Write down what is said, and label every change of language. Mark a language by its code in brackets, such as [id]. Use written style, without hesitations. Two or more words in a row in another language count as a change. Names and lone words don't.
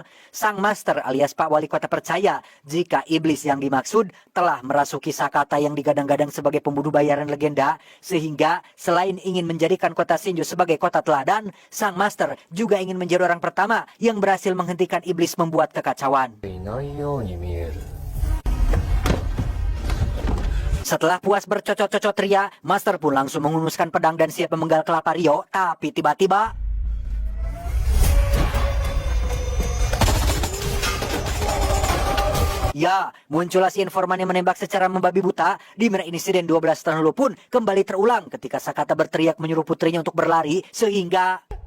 [id] Sang master alias Pak Wali Kota percaya jika iblis yang dimaksud telah merasuki Sakata yang digadang-gadang sebagai pembunuh bayaran legenda, sehingga selain ingin menjadikan kota Shinjo sebagai kota teladan, sang master juga ingin menjadi orang pertama yang berhasil menghentikan iblis membuat kekacauan. [ja] いないように見える。 [id] Setelah puas bercocok-cocok ria, Master pun langsung menghunuskan pedang dan siap memenggal kelapa Rio. Tapi tiba-tiba... Ya, muncullah si informan yang menembak secara membabi buta, di mana insiden 12 tahun lalu pun kembali terulang ketika Sakata berteriak menyuruh putrinya untuk berlari, sehingga...